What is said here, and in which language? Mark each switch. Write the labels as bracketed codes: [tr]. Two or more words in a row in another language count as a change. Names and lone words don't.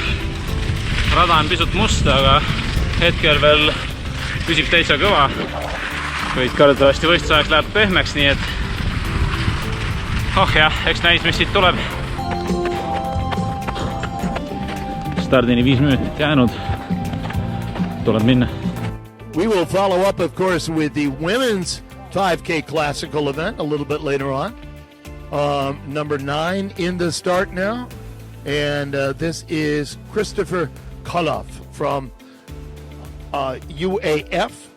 [et] Rada on pisut must, aga hetkel veel püsib täitsa kõva. Kuid kardetavasti võistlusajaks läheb pehmeks, nii et eks näis, mis siit tuleb. Stardini 5 minutit jäänud. Tuleb minna. [en] We will follow up, of course, with the women's 5K classical event a little bit later on. Number 9 in the start now. And this is Christopher Koloff from UAF.